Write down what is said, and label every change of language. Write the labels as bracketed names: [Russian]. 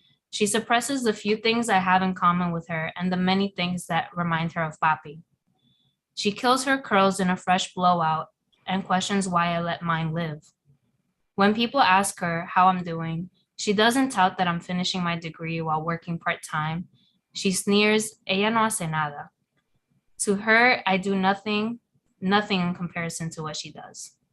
[English] She suppresses the few things I have in common with her and the many things that remind her of Papi. She kills her curls in a fresh blowout and questions why I let mine live. When people ask her how I'm doing, she doesn't tout that I'm finishing my degree while working part-time. She sneers, [Spanish] ella no hace nada. [English] To her, I do nothing in comparison to what she does.